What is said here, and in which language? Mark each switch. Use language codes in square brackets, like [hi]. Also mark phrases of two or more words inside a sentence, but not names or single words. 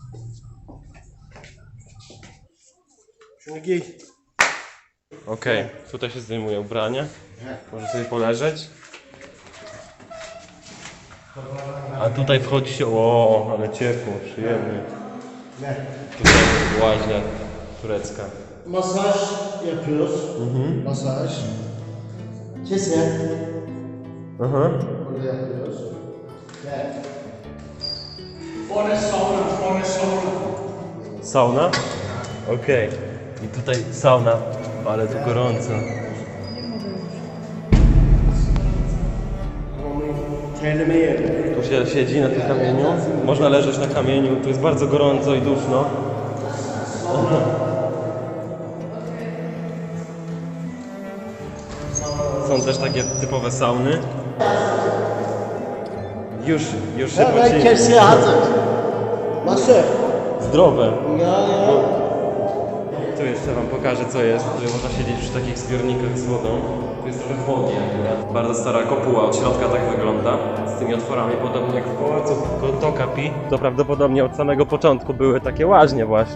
[pl] Okej, tutaj się zdejmuje ubrania. Może sobie poleżeć. A tutaj wchodzi się... O, ale ciepło, przyjemnie. Tutaj łaźnia turecka. [tr] Masaj yapıyoruz. Masaj. Kesin. [pl] Aha. [tr] Burada yapıyoruz. Gel. Sauna? [pl] Okej. I tutaj sauna, ale tu gorąco. [tr] Terleme yeri. [pl] Tu się siedzi na tym kamieniu. Można leżeć na kamieniu. Tu jest bardzo gorąco i duszno. Są też takie typowe sauny. Już się [tr] Hemen [pl] pocili. [tr] kepsiye hazır. Nasıl? [pl] Zdrowe. [tr] Ya. [pl] Tu jeszcze wam pokażę co jest. Tutaj można siedzieć przy takich zbiornikach z wodą. Tu jest trochę chłodniej akurat. Bardzo stara kopuła, od środka tak wygląda. Z tymi otworami, podobnie jak w pałacu Topkapi. To prawdopodobnie od samego początku były takie łaźnie właśnie.